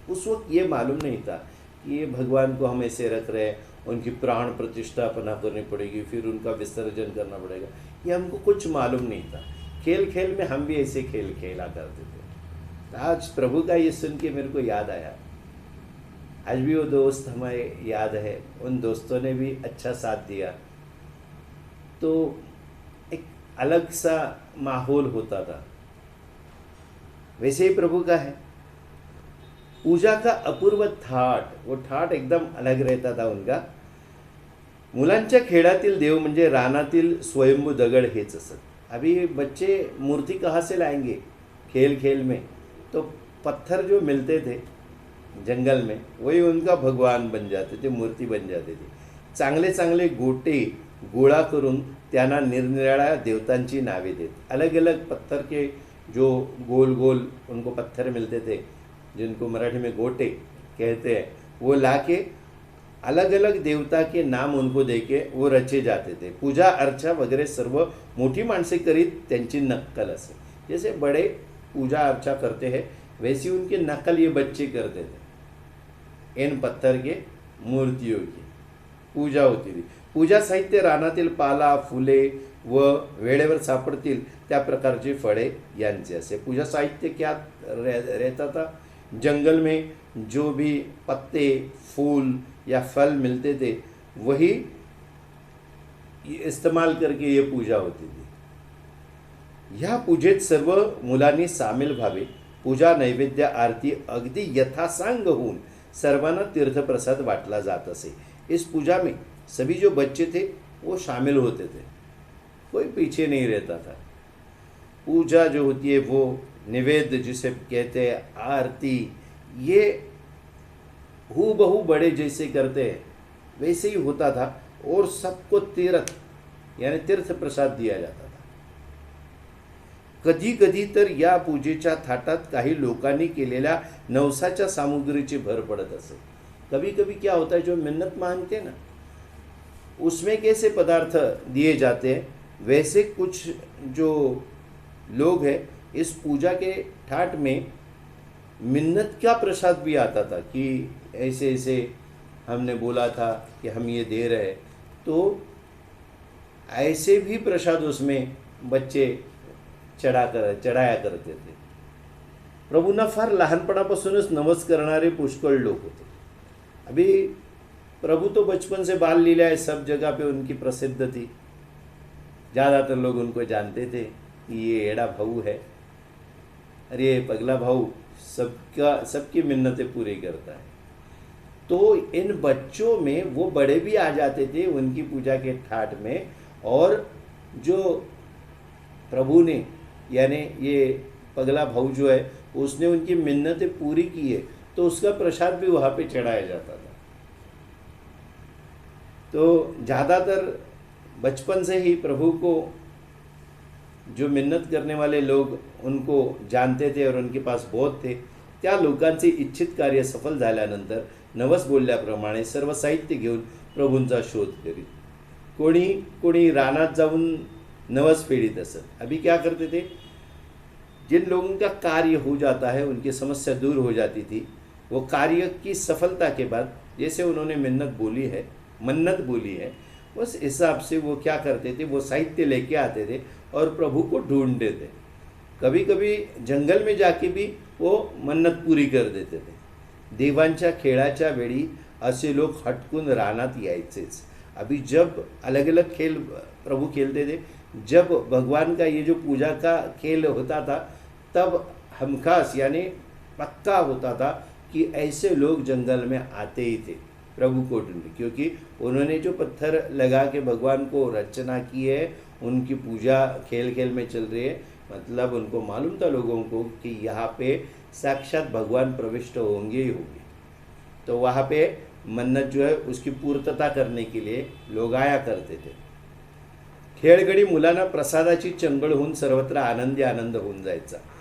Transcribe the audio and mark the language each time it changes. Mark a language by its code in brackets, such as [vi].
[hi] उस वक्त ये मालूम नहीं था कि ये भगवान को हम ऐसे रख रहे हैं, उनकी प्राण प्रतिष्ठा अपना करनी पड़ेगी, फिर उनका विसर्जन करना पड़ेगा, ये हमको कुछ मालूम नहीं था. खेल खेल में हम भी ऐसे खेल खेला करते थे. आज प्रभु का ये सुन के मेरे को याद आया. आज भी वो दोस्त हमें याद है, उन दोस्तों ने भी अच्छा साथ दिया. तो एक अलग सा माहौल होता था. वैसे ही प्रभु का है, पूजा का अपूर्व थाट, वो ठाट एकदम अलग रहता था उनका. [mr] मुलांच्या खेळातील देव म्हणजे रानातील स्वयंभू दगड हेच असत. [hi] अभी बच्चे मूर्ति कहाँ से लाएंगे खेल खेल में? तो पत्थर जो मिलते थे जंगल में वही उनका भगवान बन जाते थे, मूर्ति बन जाती थी. [mr] चांगले चांगले गोटे गोळा करून त्यांना निरनिराळ्या देवतांची नावे देत. [hi] अलग अलग पत्थर के जो गोल गोल उनको पत्थर मिलते थे, जिनको मराठी में गोटे कहते हैं, वो लाके अलग अलग देवता के नाम उनको देके वो रचे जाते थे. [mr] पूजा अर्चा वगैरह सर्व मोठी माणसे करीत त्यांची नक्कल असे. [hi] जैसे बड़े पूजा अर्चा करते हैं वैसी उनकी नकल ये बच्चे करते थे. इन पत्थर के मूर्तियों की पूजा होती थी. [mr] पूजा साहित्य रानातील पाला फुले व वेळेवर सापडतील त्या प्रकारचे फळे यांचे असे. [hi] पूजा साहित्य क्या रहता था? जंगल में जो भी पत्ते फूल या फल मिलते थे वही इस्तेमाल करके ये पूजा होती थी. [mr] ह्या पूजेत सर्व मुलांनी सामील व्हावे. पूजा नैवेद्य आरती अगदी यथासांग होऊन सर्वांना तीर्थप्रसाद बांटला जात असे. [hi] इस पूजा में सभी जो बच्चे थे वो शामिल होते थे, कोई पीछे नहीं रहता था. पूजा जो होती है वो निवेद्य जिसे कहते हैं, आरती, ये हूबहू बड़े जैसे करते हैं वैसे ही होता था. और सबको तीर्थ यानी तीर्थ प्रसाद दिया जाता था. [mr] कधी कधी तर या पूजेच्या थाटात काही लोकांनी केलेल्या नवसाच्या सामुग्रीची भर पडत असे. [hi] कभी कभी क्या होता है, जो मिन्नत मांगते ना उसमें कैसे पदार्थ दिए जाते हैं, वैसे कुछ जो लोग हैं इस पूजा के ठाट में मिन्नत का प्रसाद भी आता था कि ऐसे ऐसे हमने बोला था कि हम ये दे रहे, तो ऐसे भी प्रसाद उसमें बच्चे चढाया करते थे. [mr] प्रभूंना फार लहानपणापासूनच नवस करणारे पुष्कळ लोक होते. [hi] अभी प्रभु तो बचपन से बाल लीला है सब जगह पे उनकी प्रसिद्ध थी. ज़्यादातर लोग उनको जानते थे कि ये एड़ा भाऊ है, अरे पगला भाऊ सबकी मिन्नतें पूरी करता है. तो इन बच्चों में वो बड़े भी आ जाते थे उनकी पूजा के ठाट में, और जो प्रभु ने यानी ये पगला भाऊ जो है उसने उनकी मिन्नतें पूरी की है तो उसका प्रसाद भी वहाँ पे चढ़ाया जाता था. तो ज़्यादातर बचपन से ही प्रभु को जो मिन्नत करने वाले लोग उनको जानते थे और उनके पास बहुत थे. [mr] त्या लोकांचे इच्छित कार्य सफल झाल्यानंतर नवस बोलल्याप्रमाणे सर्व साहित्य घेऊन प्रभूंचा शोध करीत. कोणी रानात जाऊन नवस फेडीत असत. [hi] अभी क्या करते थे, जिन लोगों का कार्य हो जाता है, उनकी समस्या दूर हो जाती थी, वो कार्य की सफलता के बाद जैसे उन्होंने मन्नत बोली है, उस हिसाब से वो क्या करते थे, वो साहित्य लेके आते थे और प्रभु को ढूंढते थे। कभी कभी जंगल में जाके भी वो मन्नत पूरी कर देते थे। [mr] देवांच्या खेळाच्या वेळी असे लोक हटकून रानात यायचेच। [hi] अभी जब अलग अलग खेल प्रभु खेलते थे, जब भगवान का ये जो पूजा का खेल होता था, तब हमखास यानी पक्का होता था कि ऐसे लोग जंगल में आते ही थे प्रभु को ढूंढने, क्योंकि उन्होंने जो पत्थर लगा के भगवान को रचना की है, उनकी पूजा खेल खेल में चल रही है, मतलब उनको मालूम था लोगों को कि यहाँ पे साक्षात भगवान प्रविष्ट होंगे ही होंगे। तो वहाँ पे मन्नत जो है उसकी पूर्तता करने के लिए लोग आया करते थे। [mr] खेळगडी मुलांना प्रसादाची चंगळ होऊन सर्वत्र आनंदी आनंद होऊन जायचा।